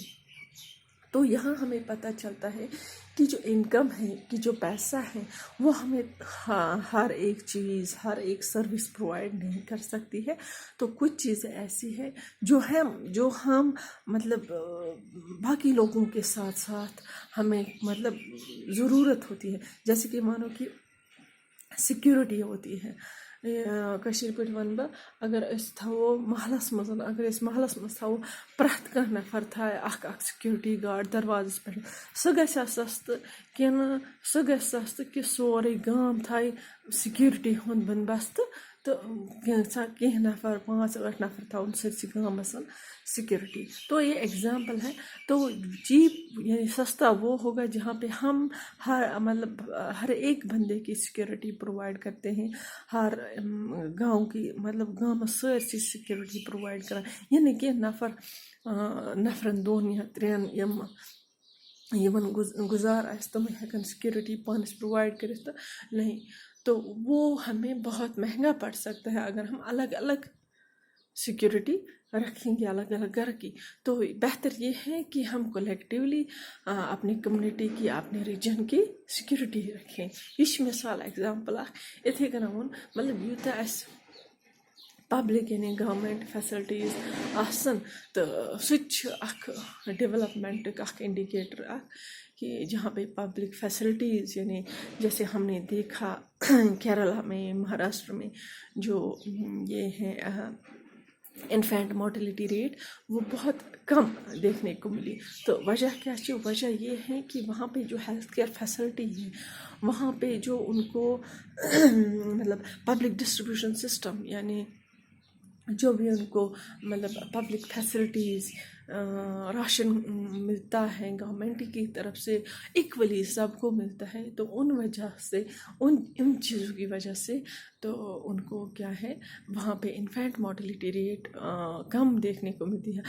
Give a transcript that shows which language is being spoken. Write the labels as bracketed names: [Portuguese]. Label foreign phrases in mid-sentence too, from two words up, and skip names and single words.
[Urdu] تو یہاں ہمیں پتہ چلتا ہے کہ جو انکم ہے, کہ جو پیسہ ہے, وہ ہمیں ہر ایک چیز, ہر ایک [English] service provide [Urdu] نہیں کر سکتی ہے. تو کچھ چیزیں ایسی ہیں جو ہم مطلب باقی لوگوں کے ساتھ ساتھ ہمیں مطلب ضرورت ہوتی ہے. جیسے کہ مانو کہ سیکیورٹی ہوتی ہے. [Kashmiri] کشیر پٲٹھۍ وَنہٕ بہٕ اگر أسۍ تھاوو محلس منٛز, اگر أسۍ محلس منٛز تھاوو پرٛٮ۪تھ کانٛہہ نفر تھایہِ اکھ [English] security guard [Kashmiri] دروازس پٮ۪ٹھ, سُہ گژھِ سستہٕ کِنہٕ سُہ گژھِ سستہٕ کہِ سورُے گام تھایہِ سیکیورٹی ہُنٛد بندوبست, تہٕ کینٛہہ نفر 5-8 نفر تھاوُن سٲرسٕے گامس سیکیورٹی. [Urdu] تو یہ ایگزامپل ہے. تو چیپ یعنی سستا وہ ہوگا جہاں پہ ہم ہر ایک بندے کی [English] security provide [Urdu] کرتے ہیں, ہر گاؤں کی مطلب [Kashmiri] گامس سٲرسٕے [English] security provide [Urdu] کران. [Kashmiri] یعنی کہ نفرن 2 یا 3 یمن گزار آسہِ تِم ہیٚکن سیکیورٹی پانس پرووائڈ کٔرِتھ, تہٕ [Urdu] نہیں تو وہ ہمیں بہت مہنگا پڑ سکتا ہے اگر ہم الگ الگ سیکیورٹی رکھیں گے, الگ الگ گھر کی. تو بہتر یہ ہے کہ ہم کولیکٹیولی اپنی کمیونٹی کی, اپنے ریجن کی سیکیورٹی رکھیں. یہ مثال [Kashmiri] ایگزامپل اکھ. اتھے کٔنۍ ووٚن مطلب یوٗتاہ اَسہِ پبلک یعنی [English] government facilities [Kashmiri] آسن, تو سُہ تہِ چھُ اکھ ڈیولپمنٹُک اکھ انڈیکیٹر اکھ, [Urdu] کہ جہاں پہ [English] public facilities [Urdu] یعنی جیسے ہم نے دیکھا کیرلا میں, مہاراشٹر میں جو یہ ہیں [English] infant mortality rate [Urdu] وہ بہت کم دیکھنے کو ملی. تو وجہ کیا ہے؟ وجہ یہ ہے کہ وہاں پہ جو [English] health care facility [Urdu] ہے، وہاں پہ جو ان کو مطلب [English] public distribution system, [Urdu] یعنی جو بھی ان کو مطلب [English] public facilities, [Urdu] راشن ملتا ہے گورنمنٹ کی طرف سے ایکولی سب کو ملتا ہے، تو ان وجہ سے ان چیزوں کی وجہ سے تو ان کو کیا ہے، وہاں پہ [English] infant mortality rate [Urdu] کم دیکھنے کو ملتی ہے.